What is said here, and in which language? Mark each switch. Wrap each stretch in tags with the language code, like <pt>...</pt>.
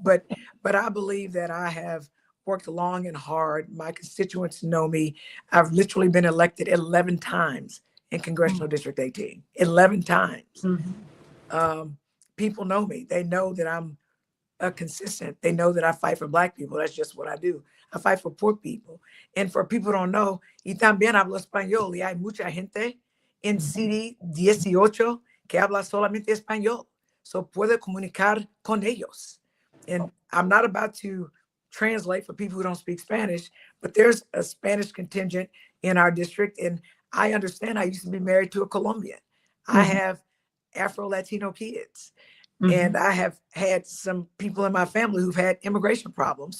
<en>But I believe that I have worked long and hard. My constituents know me. I've literally been elected 11 times in Congressional District 18, 11 times. People know me. They know that I'm consistent. They know that I fight for Black people. That's just what I do. I fight for poor people. And for people who don't know,</en> <es>y también hablo español. Y hay mucha gente en CD 18 que habla solamente español. So puedo comunicar con ellos.</es> <en>And I'm not about to translate for people who don't speak Spanish, but there's a Spanish contingent in our district. And I understand I used to be married to a Colombian. I have Afro-Latino kids. And I have had some people in my family who've had immigration problems.</en>